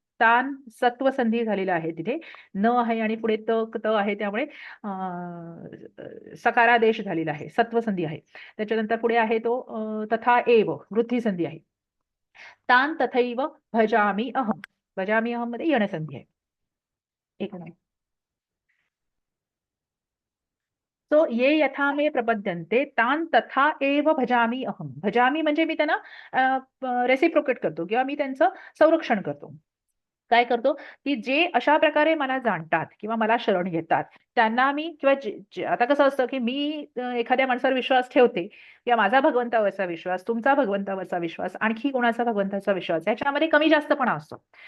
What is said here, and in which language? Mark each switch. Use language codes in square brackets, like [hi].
[mr] तान सत्वसंधी झालेला आहे तिथे, न आहे आणि पुढे त आहे, त्यामुळे सकारादेश झालेला आहे, सत्वसंधी आहे. त्याच्यानंतर पुढे आहे तो तथा एव वृद्धी संधी आहे. [sa] तान तथैव भजामि अहम. [mr] भजामि अहम मध्ये यणसंधी आहे. एक मिनिट. [sa] सो ये यथा मे प्रपद्यन्ते तान तथा एव भजामि अहम. [mr] भजामि म्हणजे मी त्यांना रेसिप्रोकेट करतो किंवा मी त्यांचं संरक्षण करतो. काय करतो की जे अशा प्रकारे मला जाणतात किंवा मला शरण घेतात त्यांना मी, किंवा आता कसं असतं की मी एखाद्या माणसावर विश्वास ठेवते किंवा माझा भगवंतावरचा विश्वास, तुमचा भगवंतावरचा विश्वास, आणखी कोणाचा भगवंताचा विश्वास, याच्यामध्ये कमी जास्तपणा असतो.